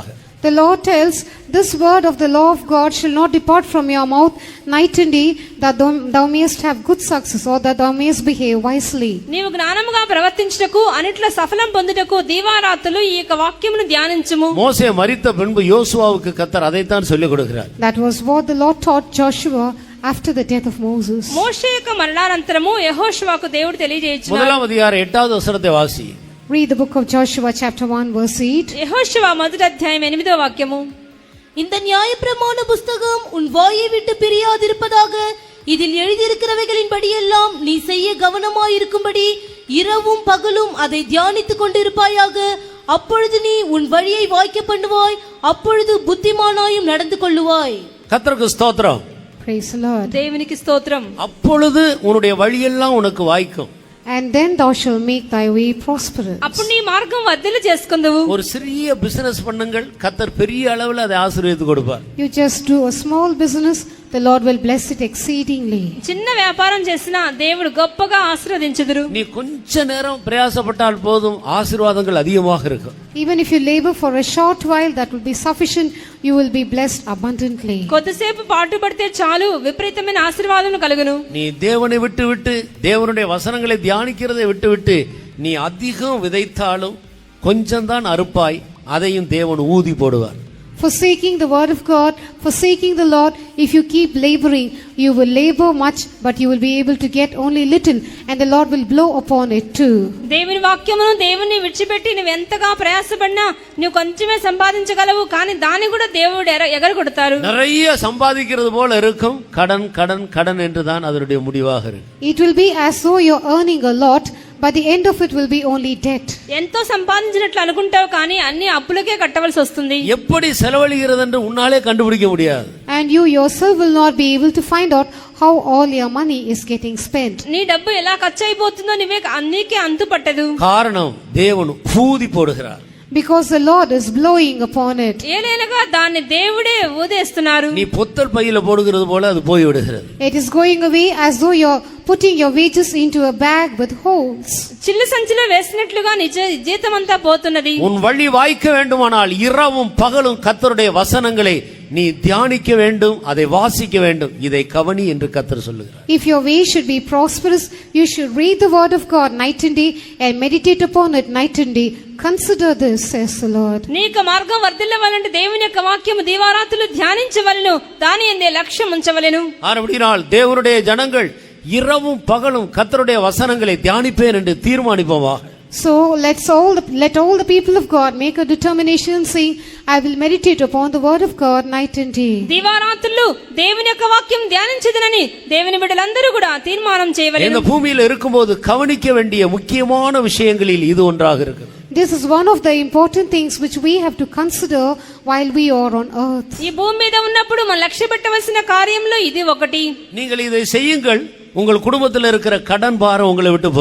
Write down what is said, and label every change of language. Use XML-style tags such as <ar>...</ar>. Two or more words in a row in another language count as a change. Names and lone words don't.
<en>The Lord tells, this word of the law of God shall not depart from your mouth night and day, that thou mayest have good success, or that thou mayest behave wisely.</en> <te>నీవు జ్ఞానముగా ప్రవర్తించుటకు అన్నిట్లో సఫలం పొందుటకు దీవారాత్రులు ఈ యొక్క వాక్యమును ధ్యానించుము.</te> <ta>மோசே மரித்த பின்பு யோசுவாவுக்கு கர்த்தர் அதைத்தான் சொல்லிக் கொடுக்கிறார்.</ta> <en>That was what the Lord taught Joshua after the death of Moses.</en> <te>మోషే యొక్క మరణానంతరము యెహోషువకు దేవుడు తెలియజేయుచున్నాడు.</te> <ta>முதலாம் அதிகாரம் 8வது வசனத்தை வாசி.</ta> <en>Read the book of Joshua chapter 1 verse 8.</en> <te>యెహోషువ మొదటి అధ్యాయం 8వ వాక్యము.</te> <ta>இந்த நியாயப்பிரமாண புஸ்தகம் உன் வாயை விட்டு பிரியாதிருப்பதாக, இதில் எழுதியிருக்கிறவைகளின் படியெல்லாம் நீ செய்ய கவனமாயிருக்கும்படி இரவும் பகலும் அதை தியானித்துக் கொண்டிருப்பாயாக. அப்பொழுது நீ உன் வழியை வாய்க்க பண்ணுவாய், அப்பொழுது புத்திமானாயும் நடந்து கொள்ளுவாய். கர்த்தருக்கு ஸ்தோத்திரம்.</ta> <en>Praise the Lord.</en> <te>దేవునికి స్తోత్రం.</te> <ta>அப்பொழுது உன்னுடைய வழியெல்லாம் உனக்கு வாய்க்கும்.</ta> <en>And then thou shalt make thy way prosperous.</en> <te>అప్పుడు నీ మార్గం వర్ధిల్లు చేసుకుందువు.</te> <ta>ஒரு சிறிய பிசினஸ் பண்ணுங்கள், கர்த்தர் பெரிய அளவில் அதை ஆசீர்வதித்து கொடுப்பார்.</ta> <en>You just do a small business, the Lord will bless it exceedingly.</en> <te>చిన్న వ్యాపారం చేసినా దేవుడు గొప్పగా ఆశీర్వదించుదురు.</te> <ta>நீ கொஞ்ச நேரம் பிரயாசப்பட்டால் போதும், ஆசீர்வாதங்கள் அதிகமாக இருக்கும்.</ta> <en>Even if you labor for a short while, that will be sufficient. You will be blessed abundantly.</en> <te>కొద్దిసేపు పాటుపడితే చాలు, విపరీతమైన ఆశీర్వాదములు కలుగును.</te> <ta>நீ தேவனை விட்டு விட்டு தேவனுடைய வசனங்களை தியானிக்கிறதை விட்டு விட்டு நீ அதிகம் விதைத்தாலும் கொஞ்சம் தான் அறுப்பாய், அதையும் தேவன் ஊதி போடுவார்.</ta> <en>Forsaking the word of God, forsaking the Lord, if you keep laboring, you will labor much, but you will be able to get only little, and the Lord will blow upon it too.</en> <te>దేవుని వాక్యమును దేవుని విడిచిపెట్టి నువ్వు ఎంతగా ప్రయాసపడినా నువ్వు కొంచెమే సంపాదించగలవు, కానీ దాన్ని కూడా దేవుడు ఎగరగొడతారు.</te> <ta>நிறைய சம்பாதிக்கிறது போல இருக்கும், கடன் கடன் கடன் என்றுதான் அதனுடைய முடிவாக இருக்கும்.</ta> <en>It will be as though you're earning a lot, but the end of it will be only debt.</en> <te>ఎంతో సంపాదించినట్లు అనుకుంటావు, కానీ అన్ని అప్పులకే కట్టవలసి వస్తుంది.</te> <ta>எப்படி செலவழிகிறது என்று உன்னாலே கண்டுபிடிக்க முடியாது.</ta> <en>And you yourself will not be able to find out how all your money is getting spent.</en> <te>నీ డబ్బు ఎలా ఖర్చు అయిపోతుందో నీకే అంతు పట్టదు.</te> <ta>காரணம் தேவன் ஊதி போடுகிறார்.</ta> <en>Because the Lord is blowing upon it.</en> <te>ఏలైనగా దాన్ని దేవుడే ఊదేస్తున్నారు.</te> <ta>நீ பொத்தல் பையில போடுகிறது போல அது போய் விடுகிறது.</ta> <en>It is going away as though you're putting your wages into a bag with holes.</en> <te>చిల్లు సంచిలో వేసినట్లుగా నిజ జీతం అంతా పోతున్నది.</te> <ta>உன் வழி வாய்க்க வேண்டுமானால் இரவும் பகலும் கர்த்தருடைய வசனங்களை நீ தியானிக்க வேண்டும், அதை வாசிக்க வேண்டும். இதை கவனி என்று கர்த்தர் சொல்லுகிறார்.</ta> <en>If your way should be prosperous, you should read the word of God night and day and meditate upon it night and day. Consider this, says the Lord.</en> <te>నీకు మార్గం వర్ధిల్లవాలంటే దేవుని యొక్క వాక్యము దీవారాత్రులు ధ్యానించవలెను, దాని యందే లక్ష్యం ఉంచవలెను.</te> <ta>ஆனபடியால் தேவனுடைய ஜனங்கள் இரவும் பகலும் கர்த்தருடைய வசனங்களை தியானிப்பேன் என்று தீர்மானிப்போமாக.</ta> <en>So let all the people of God make a determination, saying, I will meditate upon the word of God night and day.</en> <te>దీవారాత్రులు దేవుని యొక్క వాక్యం ధ్యానించదనని దేవుని బిడ్డలందరూ కూడా తీర్మానం இந்த చేయవలెను.</te> <ta>பூமியில் இருக்கும்போது கவனிக்க வேண்டிய முக்கியமான விஷயங்களில் இது ஒன்றாக இருக்கிறது.</ta> <en>This is one of the important things which we have to consider while we are on earth.</en> <te>ఈ భూమి మీద ఉన్నప్పుడు మనం లక్ష్య పెట్టవలసిన కార్యంలో ఇది ఒకటి.</te> <ta>நீங்கள் இதை செய்யுங்கள், உங்கள் குடும்பத்தில் இருக்கிற கடன் பாரம் உங்களை விட்டு போய்விடும்.</ta>